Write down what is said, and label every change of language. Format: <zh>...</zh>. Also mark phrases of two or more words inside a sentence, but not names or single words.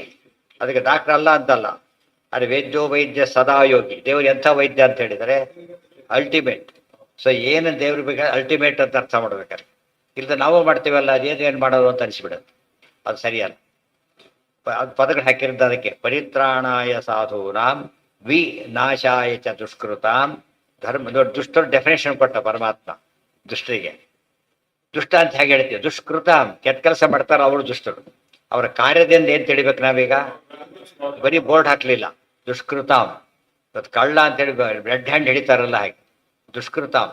<kn>ಅದಕ್ಕೆ ಡಾಕ್ಟ್ರ್ ಅಲ್ಲ ಅಂತಲ್ಲ. ಅದು ವೈದ್ಯ ಸದಾ ಯೋಗಿ. ದೇವರು ಎಂಥ ವೈದ್ಯ ಅಂತ ಹೇಳಿದರೆ ಅಲ್ಟಿಮೇಟ್. ಸೊ ಏನು ದೇವ್ರ ಬೇಕಾದ್ರೆ ಅಲ್ಟಿಮೇಟ್ ಅಂತ ಅರ್ಥ ಮಾಡ್ಬೇಕಾದ್ರೆ, ಇಲ್ಲದ ನಾವು ಮಾಡ್ತೀವಲ್ಲ ಅದೇನು ಮಾಡೋದು ಅಂತ ಅನಿಸ್ಬಿಡೋದು, ಅದು ಸರಿಯಲ್ಲ. ಅದು ಪದಗಳು ಹಾಕಿರೋದು ಅದಕ್ಕೆ.</kn> <sa>ಪರಿತ್ರಾಣಾಯ ಸಾಧೂನಾಂ ವಿನಾಶಾಯ ಚ ದುಷ್ಕೃತಾಂ ಧರ್ಮ.</sa> <kn>ನೋಡಿ, ದುಷ್ಟರು ಡೆಫಿನೇಷನ್ ಕೊಟ್ಟ ಪರಮಾತ್ಮ ದುಷ್ಟರಿಗೆ. ದುಷ್ಟ ಅಂತ ಹೇಗೆ ಹೇಳ್ತೀವಿ? ದುಷ್ಕೃತಾಂ, ಕೆಟ್ಟ ಕೆಲಸ ಮಾಡ್ತಾರೆ ಅವರು ದುಷ್ಟರು. ಅವರ ಕಾರ್ಯದಿಂದ ಏನು ತಿಳಿಬೇಕು ನಾವೀಗ? ಬರೀ ಬೋರ್ಡ್ ಹಾಕಲಿಲ್ಲ, ದುಷ್ಕೃತಾಂ. ಇವತ್ತು ಕಳ್ಳ ಅಂತೇಳಿ</kn> <en>red hand</en> <kn>ಹಿಡಿತಾರಲ್ಲ ಹಾಗೆ ದುಷ್ಕೃತಾಂ.</kn>